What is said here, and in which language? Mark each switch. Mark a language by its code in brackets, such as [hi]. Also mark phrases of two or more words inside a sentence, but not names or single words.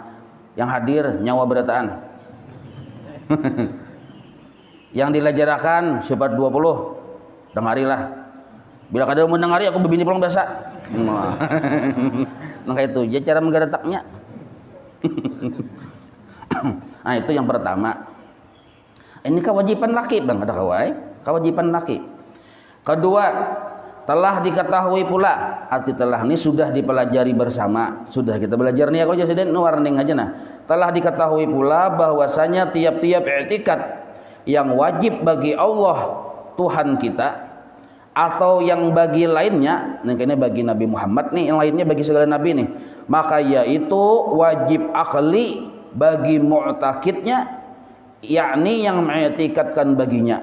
[bjn] Yang hadir nyawa berataan. Yang dilajarakan sifat 20. Dengarilah. Bila kada mendengari aku bebini pulang biasa. Nah itu ya cara menggeretaknya. [id] Nah itu yang pertama. [bjn] Ini kewajiban laki bang, ada kawai. [id] Kewajiban laki. Kedua, telah diketahui pula, arti telah ini sudah dipelajari bersama. Sudah kita belajar nih aku jadi warning aja nah. Telah diketahui pula bahwasanya tiap-tiap i'tikad yang wajib bagi Allah Tuhan kita atau yang bagi lainnya, ini bagi Nabi Muhammad nih, yang lainnya bagi segala nabi nih, maka yaitu wajib akli bagi mu'takidnya, yakni yang mengiktikadkan baginya.